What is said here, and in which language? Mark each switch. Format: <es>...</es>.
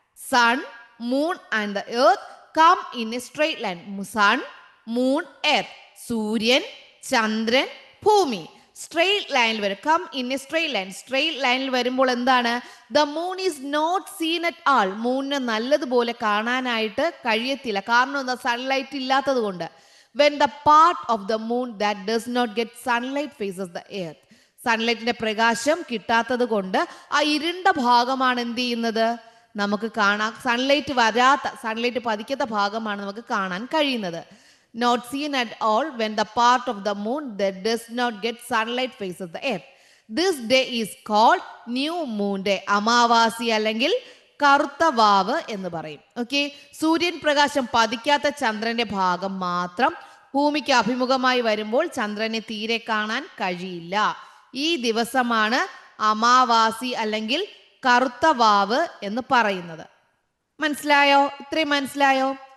<en>Sun, moon and the earth come in a straight line. Sun, moon, earth.</en> <ml>സൂര്യൻ, ചന്ദ്രൻ, ഭൂമി straight ലൈനിൽ വരും.</ml> <en>Come in a straight line.</en> <ml>Straight ലൈനിൽ വരുമ്പോൾ എന്താണ്?</ml> <en>The moon is not seen at all.</en> <ml>മൂണിനെ നല്ലതുപോലെ കാണാനായിട്ട് കഴിയത്തില്ല. കാരണം എന്താ? സൺലൈറ്റ് ഇല്ലാത്തത് കൊണ്ട്.</ml> <en>When the part of the moon that does not get sunlight faces the earth.</en> <ml>സൺലൈറ്റിന്റെ പ്രകാശം കിട്ടാത്തത് കൊണ്ട് ആ ഇരുണ്ട ഭാഗമാണ് എന്ത് ചെയ്യുന്നത്? നമുക്ക് കാണാൻ സൺലൈറ്റ് വരാത്ത, സൺലൈറ്റ് പതിക്കാത്ത ഭാഗമാണ് നമുക്ക് കാണാൻ കഴിയുന്നത്.</ml> <en>Not seen at all when the part of the moon that does not get sunlight faces the earth. This day is called new moon day.</en> <ml>അമാവാസി അല്ലെങ്കിൽ കറുത്ത വാവ് എന്ന് പറയും. ഓക്കെ, സൂര്യൻ പ്രകാശം പതിക്കാത്ത ചന്ദ്രന്റെ ഭാഗം മാത്രം ഭൂമിക്ക് അഭിമുഖമായി വരുമ്പോൾ ചന്ദ്രനെ തീരെ കാണാൻ കഴിയില്ല. ഈ ദിവസമാണ് അമാവാസി അല്ലെങ്കിൽ കറുത്ത വാവ് എന്ന് പറയുന്നത്. മനസ്സിലായോ? ഇത്രയും മനസ്സിലായോ?</ml>